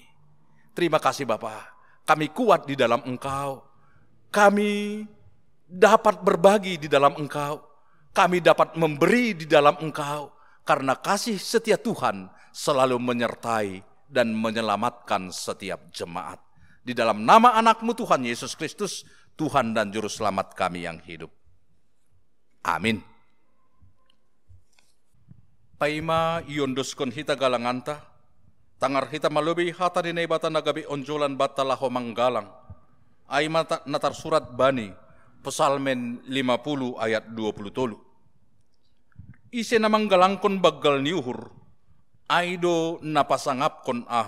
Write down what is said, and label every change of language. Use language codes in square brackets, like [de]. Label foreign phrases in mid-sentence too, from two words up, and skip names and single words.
[id] Terima kasih Bapa, kami kuat di dalam Engkau, kami dapat berbagi di dalam Engkau, kami dapat memberi di dalam Engkau, karena kasih setia Tuhan selalu menyertai dan menyelamatkan setiap jemaat. Di dalam nama anak-Mu Tuhan Yesus Kristus, Tuhan dan Juru Selamat kami yang hidup. Amin. [bts] Paima iondoskon hita galanganta, tangar hita malubi hata dinay bata nagabi onjolan bata laho manggalang. Aima natar surat Bani, Psalmen 50 ayat 20. Ise namang galangkon baggal niuhur, aido napasangap kon ahu.